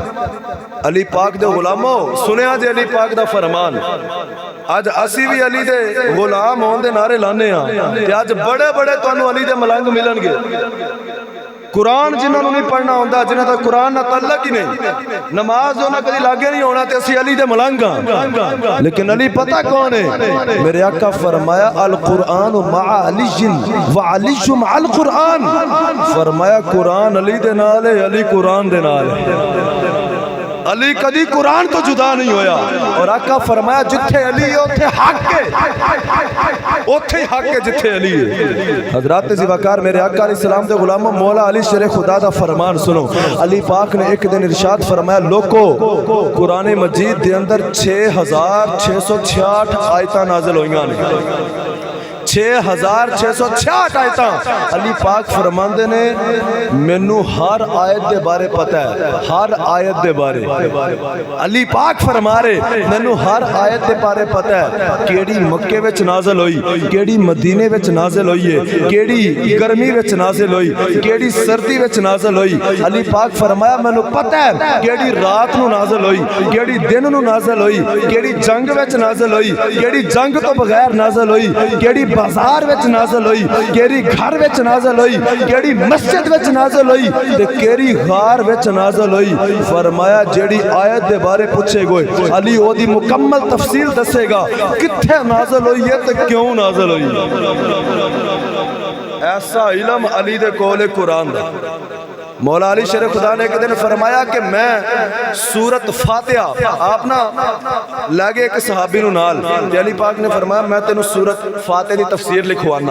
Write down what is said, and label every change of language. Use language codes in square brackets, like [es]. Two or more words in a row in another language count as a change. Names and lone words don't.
[pa] علی پاک دے غلاموں سنیا جی علی پاک دا فرمان، آج اسی بھی علی دے غلام ہون دے نعرے لانے ہاں، تے آج بڑے بڑے تانوں علی دے ملنگ ملن گے۔ قرآن جنہوں نے نہیں پڑھنا ہوندہ، جنہوں نے قرآن نہ تعلق ہی نہیں، نماز جو نہ کدی لاگے نہیں ہونا، تے اسی علی دے ملنگاں، لیکن علی پتہ کون ہے؟ میرے آقا فرمایا [ar] القرآن مع علی وعلی مع القرآن، [pa] فرمایا قرآن علی دے نال ہے، علی قرآن دے نال ہے۔ علی کدی قرآن تو جدا نہیں ہویا، اور آقا فرمایا جتھے علی ہے اتھے حق ہے، اتھے حق ہے جتھے علی ہے۔ حضرات زواکار میرے آقا [ar] علیہ السلام [pa] دے غلاموں مولا علی شیر خدا دا فرمان سنو۔ علی پاک نے ایک دن ارشاد فرمایا لوکو قرآن مجید دے اندر 6666 آیتاں نازل ہوئیاں نے، 6666 آیتاں۔ علی پاک فرماندے نے مینوں ہر آیت دے بارے پتہ ہے، ہر آیت دے بارے علی پاک فرما رہے مینوں ہر آیت دے بارے پتہ ہے، کیڑی مکے وچ نازل ہوئی، کیڑی مدینے وچ نازل ہوئی ہے، کیڑی گرمی وچ نازل ہوئی، کیڑی سردی وچ نازل ہوئی۔ علی پاک فرمایا مینوں پتہ ہے کیڑی رات نو نازل ہوئی، کیڑی دن نو نازل ہوئی، کیڑی جنگ وچ نازل ہوئی، کیڑی جنگ تو بغیر نازل ہوئی، کیڑی بازار وچ نازل ہوئی، کیڑی گھر وچ نازل ہوئی، کیڑی مسجد وچ نازل ہوئی، تے کیڑی غار وچ نازل ہوئی۔ فرمایا جیڑی آیت دے بارے پوچھے گئے علی او دی مکمل تفصیل دسے گا، کتھے نازل ہوئی ہے تے کیوں نازل ہوئی۔ ایسا علم علی دے کول قرآن دا۔ مولا علی شیر خدا نے ایک دن فرمایا کہ میں سورت فاتحہ آپ نا لگے ایک صحابی نو نال، علی پاک نے فرمایا میں تینوں سورت فاتحہ دی تفسیر لکھوانا۔